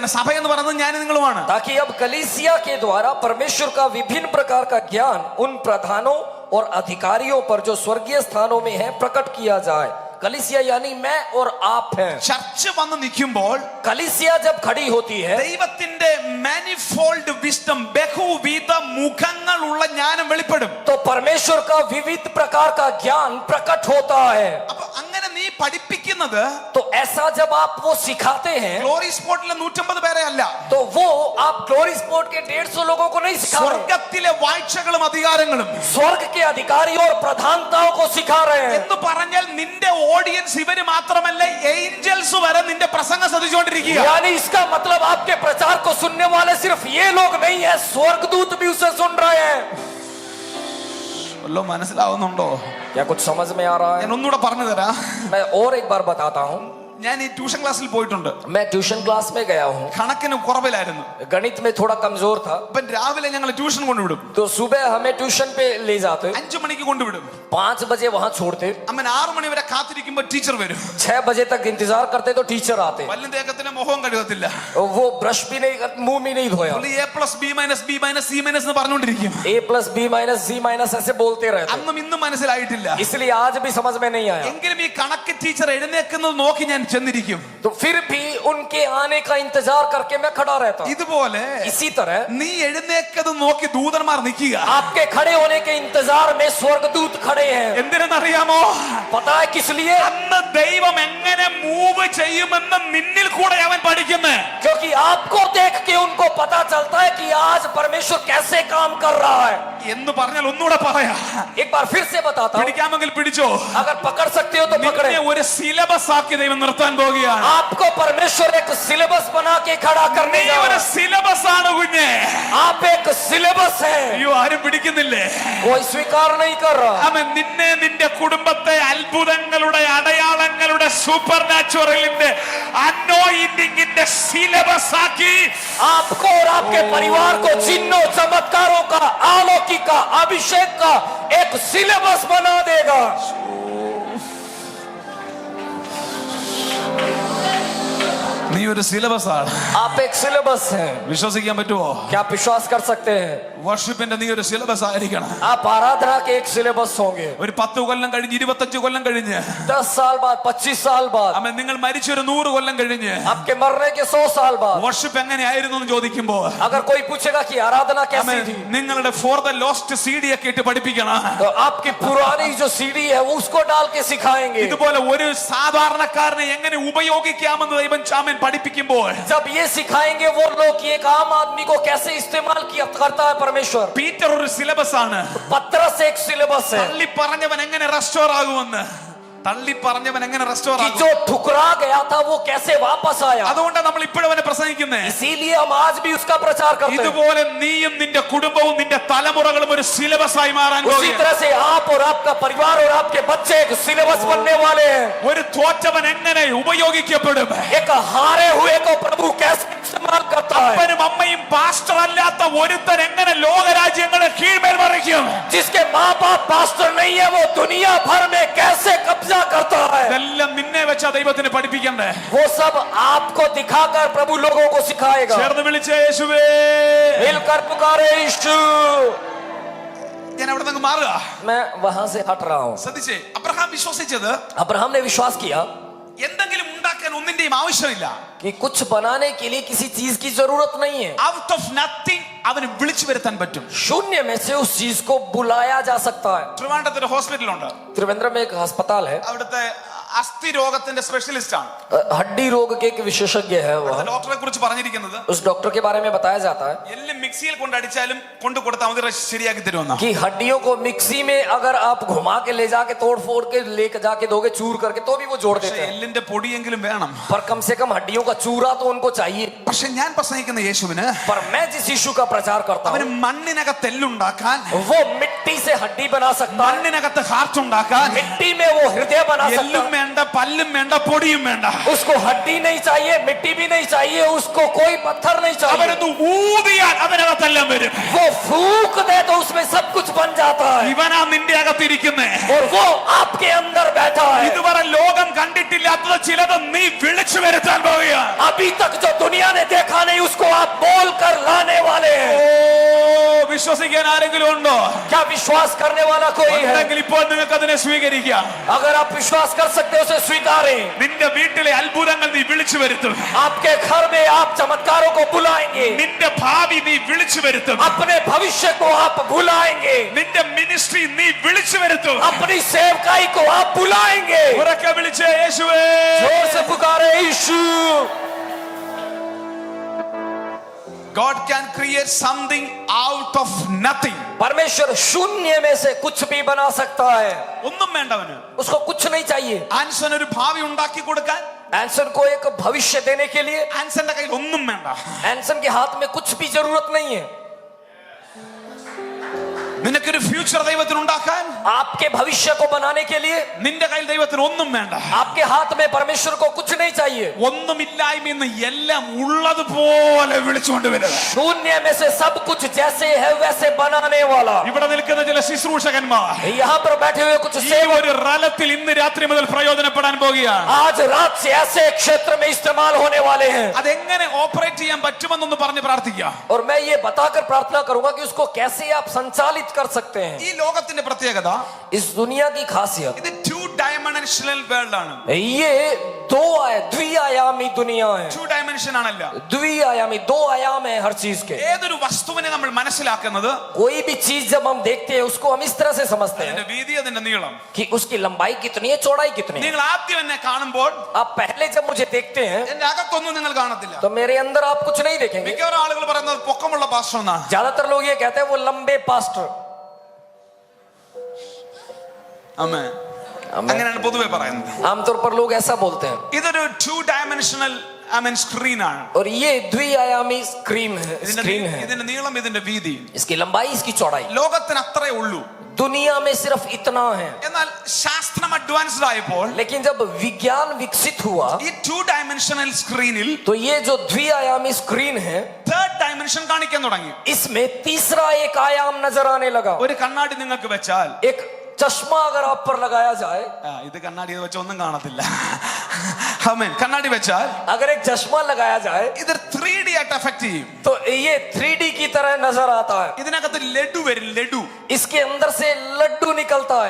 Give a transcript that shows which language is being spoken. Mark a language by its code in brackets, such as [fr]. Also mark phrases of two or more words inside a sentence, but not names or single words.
[ml] സഭ എന്ന് പറയുന്നത് ഞാൻ നിങ്ങളുമാണ്. [hi] ताकि अब कलीसिया के द्वारा परमेश्वर का विभिन्न प्रकार का ज्ञान उन प्रधानों और अधिकारियों पर जो स्वर्गीय स्थानों में है प्रकट किया जाए। कलीसिया यानी मैं और आप हैं। [ml] ചർച്ച് വന്ന് നിൽക്കുമ്പോൾ [hi] कलीसिया जब खड़ी होती है [ml] ദൈവത്തിന്റെ [en] manifold wisdom, [ml] ബഹുവിധ മുഖങ്ങളുള്ള ജ്ഞാനം വെളിപ്പെടും. [hi] तो परमेश्वर का विविध प्रकार का ज्ञान प्रकट होता है। [ml] അപ്പൊ അങ്ങനെ നീ പഠിപ്പിക്കുന്നത് [hi] तो ऐसा जब आप वो सिखाते हैं [ml] ഗ്ലോറി സ്പോട്ടിലെ 150 പേരെ അല്ല, [hi] तो वो आप ग्लोरी स्पोर्ट के 150 लोगों को नहीं सिखा रहे, [ml] സ്വർഗത്തിലെ വാഴ്ചകളും അധികാരങ്ങളും [hi] स्वर्ग के अधिकारियों और प्रधानताओं को सिखा रहे हैं। [ml] എന്ന് പറഞ്ഞാൽ നിന്റെ ഓഡിയൻസ് ഇവര് മാത്രമല്ല, ഏഞ്ചൽസ് വരെ നിന്റെ പ്രസംഗം ശ്രദ്ധിച്ചുകൊണ്ടിരിക്കുക. [hi] यानी इसका मतलब आपके प्रचार को सुनने वाले सिर्फ ये लोग नहीं है, स्वर्गदूत भी उसे सुन रहे हैं। [ml] മനസ്സിലാവുന്നുണ്ടോ? [hi] क्या कुछ समझ में आ रहा है? [ml] ഞാൻ ഒന്നുകൂടെ പറഞ്ഞു തരാം. [hi] मैं और एक बार बताता हूँ। [ml] ഞാൻ ഈ [en] tuition class [ml] പോയിട്ടുണ്ട്. [hi] मैं [en] tuition class [hi] में गया हूँ। [ml] കണക്കിന് കുറവിലായിരുന്നു. [hi] गणित में थोड़ा कमजोर था, [ml] അപ്പൊ രാവിലെ ഞങ്ങൾ ട്യൂഷൻ കൊണ്ടുവിടും. [hi] तो सुबह हमें ट्यूशन पे ले जाते, [ml] 5 മണിക്ക് കൊണ്ടുവിടും. [hi] 5 बजे वहां छोड़ते, [ml] അമ്മൻ 6 മണി വരെ കാത്തിരിക്കുമ്പോ ടീച്ചർ വരും. [hi] 6 बजे तक इंतजार करते तो टीचर आते। [ml] പല്ലും തേക്കത്തിന് മുഖവും കഴുകത്തില്ല. [hi] वो ब्रश भी नहीं, मुंह भी नहीं धोया, [ml] പുള്ളി A+, B-, B-, C- എന്ന് പറഞ്ഞുകൊണ്ടിരിക്കും. [hi] A+B-C- ऐसे बोलते रहते। [ml] അന്നും ഇന്നും മനസ്സിലായിട്ടില്ല. [hi] इसलिए आज भी समझ में नहीं आया। [ml] എങ്കിലും ഈ കണക്ക് ടീച്ചർ എഴുന്നേക്കുന്നത് നോക്കി ഞാൻ ചെന്നിരിക്കും. [hi] तो फिर भी उनके आने का इंतजार करके मैं खड़ा रहता। [ml] ഇതുപോലെ [hi] इसी तरह [ml] നീ എഴുന്നേക്കത് നോക്കി ദൂതന്മാർ നിൽക്കുക. [hi] आपके खड़े होने के इंतजार में स्वर्गदूत खड़े हैं। [ml] എന്തിനെന്നറിയാമോ? [hi] पता है किस लिए? [ml] അന്ന് ദൈവം എങ്ങനെ മൂവ് ചെയ്യുമെന്ന് നിന്നിൽ കൂടെ അവൻ പഠിക്കുന്നേ. [hi] क्योंकि आपको देख के उनको पता चलता है कि आज परमेश्वर कैसे काम कर रहा है। [ml] എന്ന് പറഞ്ഞാൽ ഒന്നുകൂടെ പറയാ. [hi] एक बार फिर से बताता हूँ, [ml] പിടിക്കാമെങ്കിൽ പിടിച്ചോ. [hi] अगर पकड़ सकते हो तो पकड़े। [ml] നിന്നെ ഒരു സിലബസ് ആക്കി ദൈവം നിർത്താൻ പോകുകയാണ്. [hi] आपको परमेश्वर एक सिलेबस बना के खड़ा करने [ml] നീ [hi] जा [ml] ഒരു [hi] रहा है। [ml] സിലബസ് ആണ് കുഞ്ഞെ. [hi] आप एक सिलेबस है, [ml] അയ്യോ, ആരും പിടിക്കുന്നില്ലേ? [hi] कोई स्वीकार नहीं कर रहा। [ml] അവൻ നിന്നെ, നിന്റെ കുടുംബത്തെ അത്ഭുതങ്ങളുടെ, അടയാളങ്ങളുടെ, സൂപ്പർ നാച്ചുറലിന്റെ, അനോയിന്റിങ്ങിന്റെ സിലബസ് ആക്കി [hi] आपको और आपके परिवार को चिन्हों, चमत्कारों का, अलौकिक का, अभिषेक का एक सिलेबस बना देगा। [ml] നീ ഒരു സിലബസ് ആണ്. [hi] आप एक सिलेबस हैं। [ml] വിശ്വസിക്കാൻ പറ്റുമോ? [hi] क्या आप विश्वास कर सकते हैं? [ml] വർഷിപ്പിന്റെ നീ ഒരു സിലബസ് ആയിരിക്കണം. [hi] आप आराधना के एक सिलेबस होंगे। [ml] ഒരു 10 കൊല്ലം കഴിഞ്ഞ്, 25 കൊല്ലം കഴിഞ്ഞ്, [hi] 10 साल बाद, 25 साल बाद, [ml] അമ്മ നിങ്ങൾ മരിച്ചൊരു 100 കൊല്ലം കഴിഞ്ഞ് [hi] आपके मरने के 100 साल बाद [ml] വർഷിപ്പ് എങ്ങനെയായിരുന്നു എന്ന് ചോദിക്കുമ്പോ [hi] अगर कोई पूछेगा कि आराधना कैसी थी, [ml] നിങ്ങളുടെ ഫോർ ദ ലോസ്റ്റ് CD ഒക്കെ ഇട്ട് പഠിപ്പിക്കണം. [hi] तो आपकी पुरानी जो सीडी है वो उसको डाल के सिखाएंगे। [ml] ഇതുപോലെ ഒരു സാധാരണക്കാരനെ എങ്ങനെ ഉപയോഗിക്കാമെന്ന് ദൈവം ചാമൻ പഠിപ്പിക്കുമ്പോൾ [hi] जब ये सिखाएंगे वो लोग कि एक आम आदमी को कैसे इस्तेमाल किया करता है परमेश्वर। [ml] പീറ്റർ ഒരു സിലബസ് ആണ്. [hi] पत्रस एक सिलेबस है। [ml] തള്ളി പറഞ്ഞവൻ എങ്ങനെ റെസ്റ്റോർ ആകുമെന്ന്, തള്ളി പറഞ്ഞവൻ എങ്ങനെ റെസ്റ്റോർ [hi] कि [ml] ആകും? [hi] जो ठुकरा गया था वो कैसे वापस आया। [ml] അതുകൊണ്ടാണ് നമ്മൾ ഇപ്പോഴും അവനെ പ്രസംഗിക്കുന്നത്. [hi] इसीलिए हम आज भी उसका प्रचार करते हैं। [ml] ഇതുപോലെ നീയും നിന്റെ കുടുംബവും നിന്റെ തലമുറകളും ഒരു സിലബസ് ആയി മാറാൻ [hi] उसी [ml] പോകുകയാണ്. [hi] तरह से आप और आपका परिवार और आपके बच्चे एक सिलेबस बनने वाले हैं। [ml] ഒരു തോറ്റവൻ എങ്ങനെ ഉപയോഗിക്കപ്പെടും? [hi] एक हारे हुए को प्रभु कैसे इस्तेमाल करता है। [ml] അപ്പനും അമ്മയും പാസ്റ്റർ അല്ലാത്ത ഒരുത്തൻ എങ്ങനെ ലോകരാജ്യങ്ങളെ കീഴ്മേൽ മറിക്കും? [hi] जिसके माँ बाप पास्टर नहीं है वो दुनिया भर में कैसे कब्जा करता है। [ml] ഇതെല്ലാം നിന്നെ വെച്ചാ ദൈവത്തിന് പഠിപ്പിക്കണ്ടേ? [hi] वो सब आपको दिखाकर प्रभु लोगों को सिखाएगा। [ml] ചേർന്ന് വിളിച്ച യേശുവേ, [hi] मिलकर पुकारे यीशु। [ml] ഞാൻ അവിടെ നിന്ന് മാറുക. [hi] मैं वहां से हट रहा हूँ। [ml] ശ്രദ്ധിച്ചേ, അബ്രഹാം വിശ്വസിച്ചത് [hi] अब्राहम ने विश्वास किया [ml] എന്തെങ്കിലും ഉണ്ടാക്കാൻ ഒന്നിന്റെയും ആവശ്യമില്ല. [hi] कि कुछ बनाने के लिए किसी चीज की जरूरत नहीं है। [en] out of nothing [ml] അവന് വിളിച്ചു വരുത്താൻ പറ്റും. [hi] शून्य में से उस चीज को बुलाया जा सकता है। [ml] ട്രിവാൻഡ്രത്ത് ഒരു ഹോസ്പിറ്റലുണ്ട്. [hi] त्रिवेंद्र में एक अस्पताल है, [ml] അവിടുത്തെ അസ്ഥി രോഗത്തിന്റെ സ്പെഷ്യലിസ്റ്റ് ആണ്. [hi] हड्डी रोग के एक विशेषज्ञ है वह। [ml] ഡോക്ടറെ കുറിച്ച് പറഞ്ഞിരിക്കുന്നത് [hi] उस डॉक्टर के बारे में बताया जाता है [ml] എല്ലാം മിക്സിയിൽ കൊണ്ടടിച്ചാലും കൊണ്ടു കൊടുത്താൽ മതി, ശരിയാക്കി തരുമെന്ന. [hi] कि हड्डियों को मिक्सी में अगर आप घुमा के ले जाके तोड़ फोड़ के लेके जाके दोगे चूर करके तो भी वो जोड़ देते हैं। [ml] എല്ലിന്റെ പൊടിയെങ്കിലും വേണം. [hi] पर कम से कम हड्डियों का चूरा तो उनको चाहिए। [ml] പക്ഷെ ഞാൻ പ്രസംഗിക്കുന്ന യേശുവിന് [hi] पर मैं जिस यीशु का प्रचार करता [ml] അവന് [hi] हूँ [ml] മണ്ണിനകത്ത് എല്ലുണ്ടാക്കാൻ, [hi] वो मिट्टी से हड्डी बना सकता है, [ml] മണ്ണിനകത്ത് ഹാർട്ട് ഉണ്ടാക്കാൻ [hi] मिट्टी में वो हृदय बना सकता [ml] എല്ലും [hi] है। [ml] വേണ്ട, പല്ലും വേണ്ട, പൊടിയും വേണ്ട. [hi] उसको हड्डी नहीं चाहिए, मिट्टी भी नहीं चाहिए, उसको कोई पत्थर नहीं चाहिए। [ml] അവനൊന്ന് ഊതിയാൽ അതിനകത്തെല്ലാം വരും. [hi] वो फूक दे तो उसमें सब कुछ बन जाता है। [ml] ഇവനാ നിന്റെ അകത്തിരിക്കുന്നേ. [hi] और वो आपके अंदर बैठा है। [ml] ഇതുവരെ ലോകം കണ്ടിട്ടില്ലാത്തത് ചിലത് നീ വിളിച്ചു വരുത്താൻ പോവുകയാണ്. [hi] अभी तक जो दुनिया ने देखा नहीं उसको आप बोल कर लाने वाले हैं। [ml] ഓ, വിശ്വസിക്കാൻ ആരെങ്കിലും ഉണ്ടോ? [hi] क्या विश्वास करने वाला कोई है? [ml] ഉണ്ടെങ്കിൽ ഇപ്പോൾ നിങ്ങൾക്ക് അതിനെ സ്വീകരിക്കാം. [hi] अगर आप विश्वास कर सकते हो उसे स्वीकारें। [ml] നിന്റെ വീട്ടിലെ അത്ഭുതങ്ങൾ നീ വിളിച്ചു വരുത്തും. [hi] आपके घर में आप चमत्कारों को बुलाएंगे, [ml] നിന്റെ ഭാവി നീ വിളിച്ചു വരുത്തും. [hi] अपने भविष्य को आप बुलाएंगे, [ml] നിന്റെ മിനിസ്ട്രി നീ വിളിച്ചു വരുത്തും. [hi] अपनी सेवकाई को आप बुलाएंगे। [ml] ഉറക്കെ വിളിച്ച യേശുവേ, [hi] जोर से पुकारे यीशु। [en] God can create something out of nothing. [hi] परमेश्वर शून्य में से कुछ भी बना सकता है। [ml] ഒന്നും വേണ്ടവന്. [hi] उसको कुछ नहीं चाहिए। [ml] ആൻസൺ ഒരു ഭാവി ഉണ്ടാക്കി കൊടുക്കാൻ [hi] एंसन को एक भविष्य देने के लिए [ml] ആൻസന്റെ കയ്യിൽ ഒന്നും വേണ്ട. [hi] एंसन के हाथ में कुछ भी जरूरत नहीं है। [ml] നിനക്കൊരു ഫ്യൂച്ചർ ദൈവത്തിന് ഉണ്ടാക്കാൻ [hi] आपके भविष्य को बनाने के लिए [ml] നിന്റെ കയ്യിൽ ദൈവത്തിന് ഒന്നും വേണ്ട. [hi] आपके हाथ में परमेश्वर को कुछ नहीं चाहिए। [ml] ഒന്നുമില്ലായ്മ എല്ലാം ഉള്ളതുപോലെ വിളിച്ചുകൊണ്ട് വരിക. [hi] शून्य में से सब कुछ जैसे है वैसे बनाने वाला। [ml] ഇവിടെ നിൽക്കുന്ന ചില ശുശ്രൂഷകന്മാർ [hi] यहाँ पर बैठे हुए कुछ [ml] ഈ [hi] सेवक [ml] ഒരു റലത്തിൽ ഇന്ന് രാത്രി മുതൽ പ്രയോജനപ്പെടാൻ പോകുകയാണ്. [hi] आज रात से ऐसे क्षेत्र में इस्तेमाल होने वाले हैं। [ml] അതെങ്ങനെ ഓപ്പറേറ്റ് ചെയ്യാൻ പറ്റുമെന്നൊന്ന് പറഞ്ഞ് പ്രാർത്ഥിക്കുക. [hi] और मैं ये बताकर प्रार्थना करूंगा कि उसको कैसे आप संचालित कर सकते हैं। [ml] ഈ ലോകത്തിന്റെ പ്രത്യേകത [hi] इस दुनिया की खासियत [ml] ഇത് [en] 2 dimensional world [ml] ആണ്. [hi] ये द्विआयामी दुनिया है। [ml] 2 ഡൈമെൻഷൻ ആണല്ല. [hi] द्विआयामी दो आयाम है हर चीज के। [ml] ഏതൊരു വസ്തുവിനെ നമ്മൾ മനസ്സിലാക്കുന്നത് [hi] कोई भी चीज जब हम देखते हैं उसको हम इस तरह से समझते हैं [ml] അതിന്റെ വീതി, അതിന്റെ നീളം. [hi] कि उसकी लंबाई कितनी है, चौड़ाई कितनी है। [ml] നിങ്ങൾ ആദ്യം എന്നെ കാണുമ്പോൾ [hi] आप पहले जब मुझे देखते हैं [ml] എന്റെ അകത്തൊന്നും നിങ്ങൾ കാണത്തില്ല. [hi] तो मेरे अंदर आप कुछ नहीं देखेंगे। [ml] മിക്കവാറും ആളുകൾ പറയുന്നത് പൊക്കമുള്ള പാസ്റ്റർ എന്നാണ്. [hi] ज्यादातर लोग ये कहते हैं वो लंबे पास्टर। [ml] ആമേൻ. അങ്ങനെയാണ് പൊതുവെ പറയുന്നത്. [hi] आमतौर पर लोग ऐसा बोलते हैं। [ml] ഇതൊരു [en] 2 dimensional screen [ml] ആണ്. [hi] और ये द्विआयामी स्क्रीन है। [ml] ഇതിന്റെ നീളം, ഇതിന്റെ വീതി. [hi] इसकी लंबाई, इसकी चौड़ाई [ml] ലോകത്തിന് അത്രേ ഉള്ളൂ. [hi] दुनिया में सिर्फ इतना है। [ml] എന്നാൽ ശാസ്ത്രം അഡ്വാൻസ്ഡ് ആയപ്പോൾ [hi] लेकिन जब विज्ञान विकसित हुआ [ml] ഈ [en] 2 dimensional screen [hi] तो ये जो द्विआयामी स्क्रीन है [ml] 3rd ഡൈമെൻഷൻ കാണിക്കാൻ തുടങ്ങി. [hi] इसमें तीसरा एक आयाम नजर आने लगा। [ml] ഒരു കണ്ണാടി നിങ്ങൾക്ക് വെച്ചാൽ, [hi] एक चश्मा अगर आप पर लगाया जाए, [ml] ഇത് കണ്ണാടി വെച്ച ഒന്നും കാണത്തില്ല. ആമേൻ. കണ്ണാടി വെച്ചാൽ [hi] अगर एक चश्मा लगाया जाए [ml] ഇത് 3D ആയിട്ട് എഫക്ട് ചെയ്യും. [hi] तो ये 3D की तरह नजर आता है। [ml] ഇതിനകത്ത് ലഡു വരും. ലഡു [hi] इसके अंदर से लड्डू निकलता है।